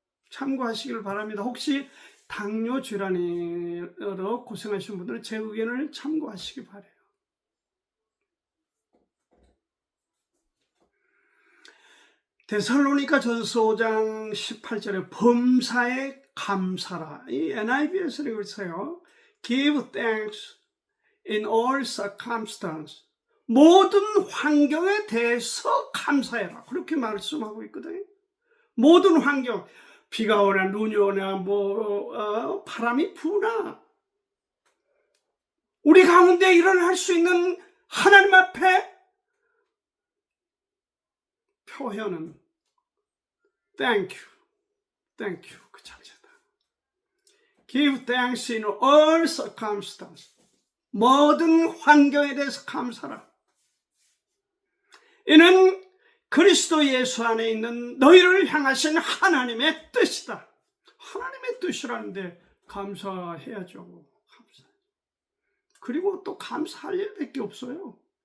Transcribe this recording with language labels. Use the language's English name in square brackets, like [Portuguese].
[Korean] 참고하시길 바랍니다. 혹시 당뇨 질환으로 고생하시는 분들은 제 의견을 참고하시기 바라요. 데살로니가 전서 5장 18절에 범사에 감사라. 이 NIV에서 읽으세요. [English] Give thanks in all circumstances. [Korean] 모든 환경에 대해서 감사해라. 그렇게 말씀하고 있거든요. 모든 환경. 비가 오나 눈이 오나 바람이 부나 우리 가운데 일어날 수 있는 하나님 앞에 표현은 [English] Thank you [Korean] 그 자체다. [English] Give thanks in all circumstances. [Korean] 모든 환경에 대해서 감사라. 이는 그리스도 예수 안에 있는 너희를 향하신 하나님의 뜻이다. 하나님의 뜻이라는데 감사해야죠. 그리고 또 감사할 일밖에 없어요.